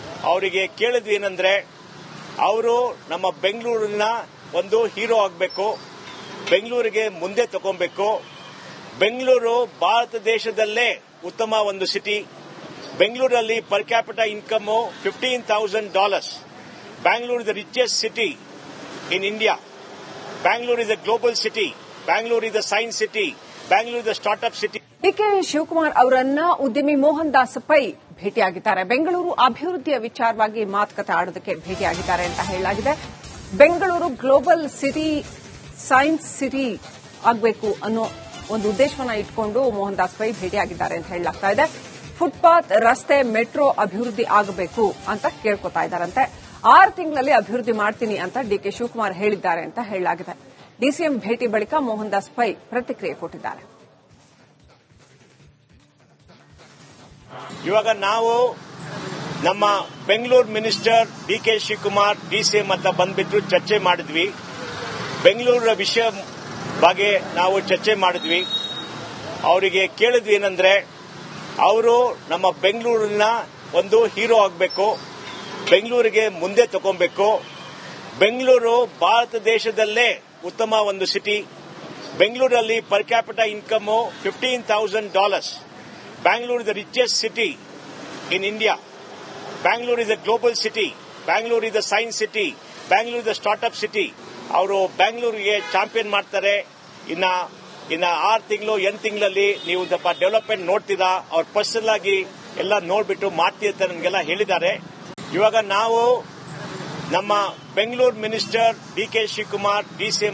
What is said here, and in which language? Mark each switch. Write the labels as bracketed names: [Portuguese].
[Kannada] ಅವರಿಗೆ ಕೇಳಿದ್ವಿ ಏನಂದ್ರೆ, ಅವರು ನಮ್ಮ ಬೆಂಗಳೂರಿನ ಒಂದು ಹೀರೋ ಆಗಬೇಕು, ಬೆಂಗಳೂರಿಗೆ ಮುಂದೆ ತಗೊಬೇಕು. ಬೆಂಗಳೂರು ಭಾರತ ದೇಶದಲ್ಲೇ ಉತ್ತಮ ಒಂದು ಸಿಟಿ. ಬೆಂಗಳೂರಲ್ಲಿ per capital income $15,000. [English] Bangalore is the richest city in India. Bangalore is a global city. Bangalore is the science city. Bangalore is the startup city. [Kannada] DK Shivakumar ಅವರನ್ನ ಉದ್ಯಮಿ ಮೋಹನ್ ದಾಸ್ ಪೈ ಭೇಟಿಯಾಗಿದ್ದಾರೆ. ಬೆಂಗಳೂರು ಅಭಿವೃದ್ಧಿಯ ವಿಚಾರವಾಗಿ ಮಾತುಕತೆ ಆಡೋದಕ್ಕೆ ಭೇಟಿಯಾಗಿದ್ದಾರೆ ಅಂತ ಹೇಳಲಾಗಿದೆ. Bengaluru global city, science city ಆಗಬೇಕು ಅನ್ನೋ ಒಂದು ಉದ್ದೇಶವನ್ನ ಇಟ್ಕೊಂಡು ಮೋಹನ್ ದಾಸ್ ಪೈ ಭೇಟಿಯಾಗಿದ್ದಾರೆ ಅಂತ ಹೇಳಲಾಗ್ತಾ ಇದೆ. ಫುಟ್ಪಾತ್, ರಸ್ತೆ, ಮೆಟ್ರೋ ಅಭಿವೃದ್ಧಿ ಆಗಬೇಕು ಅಂತ ಕೇಳ್ಕೊತಾ ಇದ್ದಾರಂತೆ. 6 ತಿಂಗಳಲ್ಲಿ ಅಭಿವೃದ್ಧಿ ಮಾಡ್ತೀನಿ ಅಂತ ಡಿಕೆ ಶಿವಕುಮಾರ್ ಹೇಳಿದ್ದಾರೆ ಅಂತ ಹೇಳಲಾಗಿದೆ. ಡಿಸಿಎಂ ಭೇಟಿ ಬಳಿಕ ಮೋಹನ್ ದಾಸ್ ಪೈ ಪ್ರತಿಕ್ರಿಯೆ ಕೊಟ್ಟಿದ್ದಾರೆ. ಇವಾಗ ನಾವು ನಮ್ಮ Bengaluru minister DK Shivakumar DCM ಹತ್ರ ಬಂದ್ಬಿಟ್ಟು ಚರ್ಚೆ ಮಾಡಿದ್ವಿ. ಬೆಂಗಳೂರಿನ ವಿಷಯ ಬಗ್ಗೆ ನಾವು ಚರ್ಚೆ ಮಾಡಿದ್ವಿ. ಅವರಿಗೆ ಕೇಳಿದ್ವಿ ಏನಂದ್ರೆ, ಅವರು ನಮ್ಮ ಬೆಂಗಳೂರಿನ ಒಂದು ಹೀರೋ ಆಗಬೇಕು, ಬೆಂಗಳೂರಿಗೆ ಮುಂದೆ ತಗೊಬೇಕು. ಬೆಂಗಳೂರು ಭಾರತ ದೇಶದಲ್ಲೇ ಉತ್ತಮ ಒಂದು ಸಿಟಿ. ಬೆಂಗಳೂರಲ್ಲಿ per capital income $15,000. [English] Bangalore is the richest city in India. Bangalore is a global city. Bangalore is the science city, Bangalore is the startup city. [Kannada] ಅವರು ಬ್ಯಾಂಗ್ಳೂರಿಗೆ ಚಾಂಪಿಯನ್ ಮಾಡ್ತಾರೆ. ಇನ್ನ 6 ತಿಂಗಳು 8 ತಿಂಗಳಲ್ಲಿ ನೀವು ಸ್ವಲ್ಪ ಡೆವಲಪ್ಮೆಂಟ್ ನೋಡ್ತೀರಾ. ಅವ್ರು ಪರ್ಸನಲ್ ಆಗಿ ಎಲ್ಲ ನೋಡ್ಬಿಟ್ಟು ಮಾಡ್ತೀವಿ ಅಂತ ನಮಗೆಲ್ಲ ಹೇಳಿದ್ದಾರೆ. ಇವಾಗ ನಾವು ನಮ್ಮ ಬೆಂಗಳೂರು ಮಿನಿಸ್ಟರ್ ಡಿ.ಕೆ. ಶಿವಕುಮಾರ್ ಡಿ.ಸಿ.